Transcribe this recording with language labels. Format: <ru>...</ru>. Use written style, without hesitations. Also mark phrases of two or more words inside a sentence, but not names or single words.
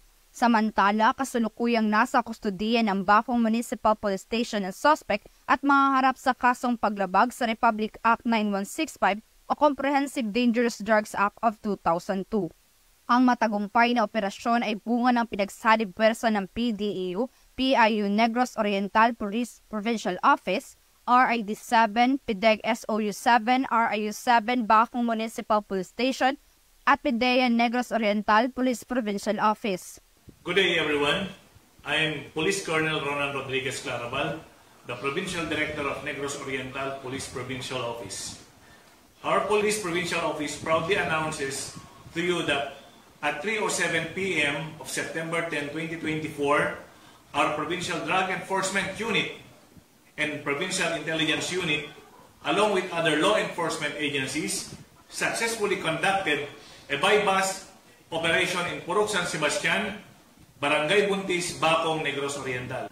<tl>Samantala, kasulukuyang nasa kustudiya ng Bacong Municipal Police Station ang suspect at mahaharap sa kasong paglabag sa Republic Act 9165 o Comprehensive Dangerous Drugs Act of 2002. Ang matagumpay na operasyon ay bunga ng pinagsalib puwersa ng PDEU, PIU Negros Oriental Police Provincial Office, RID 7, PIDEG SOU 7, RIU 7, Bacong Municipal Police Station, at PIDEA Negros Oriental Police Provincial Office.</tl> <en>Good day everyone. I am Police Colonel Ronan Rodriguez Claraval, the Provincial Director of Negros Oriental Police Provincial Office. Our Police Provincial Office proudly announces to you that at 3:07 p.m. of September 10, 2024, our Provincial Drug Enforcement Unit and Provincial Intelligence Unit, along with other law enforcement agencies, successfully conducted a bypass operation in Purok San Sebastian, Barangay Buntis, Bacong, Negros Oriental.</en>